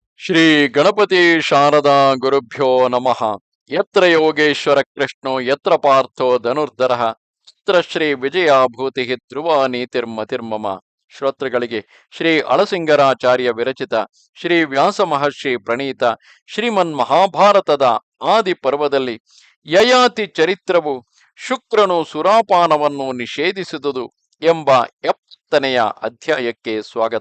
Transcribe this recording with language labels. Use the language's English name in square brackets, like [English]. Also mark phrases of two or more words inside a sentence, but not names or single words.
[Sanskrit] ಶ್ರೀ ಗಣಪತಿ ಶಾರದಾ ಗುರುಭ್ಯೋ ನಮಃ. ಯತ್ರ ಯೋಗೇಶ್ವರ ಕೃಷ್ಣೋ ಯತ್ರ ಪಾರ್ಥೋ ಧನುರ್ಧರಃ ಯತ್ರ ಶ್ರೀ ವಿಜಯಾಭೂತಿ ಧ್ರುವ ನೀತಿರ್ಮತಿರ್ಮಮ. [Kannada] ಶ್ರೋತೃಗಳಿಗೆ ಶ್ರೀ ಅಳಸಿಂಗರಾಚಾರ್ಯ ವಿರಚಿತ ಶ್ರೀ ವ್ಯಾಸ ಮಹರ್ಷಿ ಪ್ರಣೀತ ಶ್ರೀಮನ್ ಮಹಾಭಾರತದ ಆದಿ ಪರ್ವದಲ್ಲಿ ಯಯಾತಿ ಚರಿತ್ರವು ಶುಕ್ರನು ಸುರಾಪಾನವನ್ನು ನಿಷೇಧಿಸಿದುದು ಎಂಬ 70ನೆಯ ಅಧ್ಯಾಯಕ್ಕೆ ಸ್ವಾಗತ.